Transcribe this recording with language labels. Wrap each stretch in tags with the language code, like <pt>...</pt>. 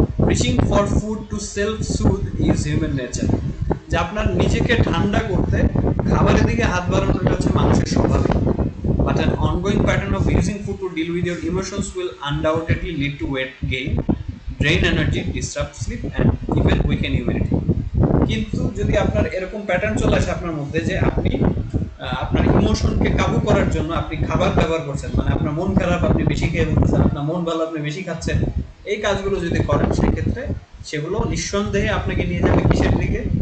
<en>reaching for food to self soothe is human nature,</en> <bn>যে আপনার নিজেকে ঠান্ডা করতে খাবারের দিকে হাত বাড়ানোটা হচ্ছে মানুষের স্বভাবই।</bn> <en>But an ongoing pattern of using food to deal with your emotions will undoubtedly lead to weight gain, drain energy, disrupt sleep, and even weaken immunity.</en> <bn>কিন্তু যদি আপনার এরকম প্যাটার্ন চলে আসে আপনার মধ্যে যে আপনি আপনার ইমোশনকে কাবু করার জন্য আপনি খাবার ব্যবহার করছেন, মানে আপনার মন খারাপ আপনি বেশি খেয়ে ফেলতেছেন, আপনার মন ভালো আপনি বেশি খাচ্ছেন, এই কাজগুলো যদি করেন সেক্ষেত্রে সেগুলো নিঃসন্দেহে আপনাকে নিয়ে যাবে কিসের দিকে?</bn>